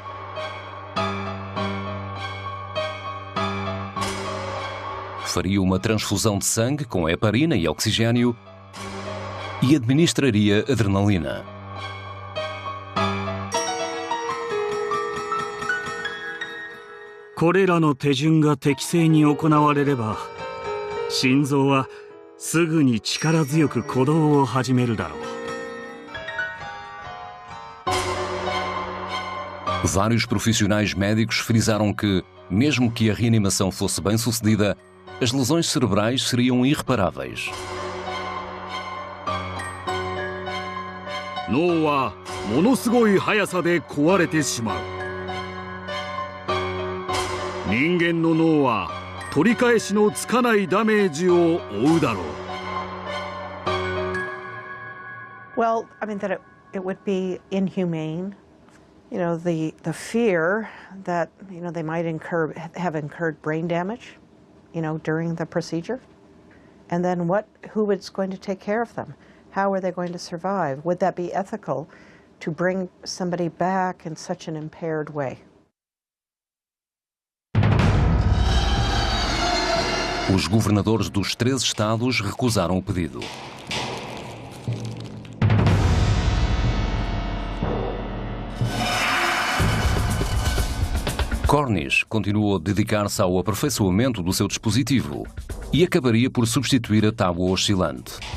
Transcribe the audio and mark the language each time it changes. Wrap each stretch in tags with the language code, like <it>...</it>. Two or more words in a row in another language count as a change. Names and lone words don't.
<pt>Faria uma transfusão de sangue com heparina e oxigênio e administraria adrenalina.</pt> <ja>" これらの手順が適正に行われれば、心臓はすぐに力強く鼓動を始めるだろう。</ja> <pt>Vários profissionais médicos frisaram que, mesmo que a reanimação fosse bem-sucedida, as lesões cerebrais seriam irreparáveis.</pt> <ja>脳はものすごい速さで壊れてしまう。人間の脳は取り返しのつかないダメージを負うだろう。</ja> <en>Well, I mean that it would be inhumane. You know, the fear that, you know, they might have incurred brain damage, you know, during the procedure. And then who is going to take care of them? How are they going to survive? Would that be ethical to bring somebody back in such an impaired way?</en> <pt>Os governadores dos 3 estados recusaram o pedido. Cornish continuou a dedicar-se ao aperfeiçoamento do seu dispositivo e acabaria por substituir a tábua oscilante.</pt>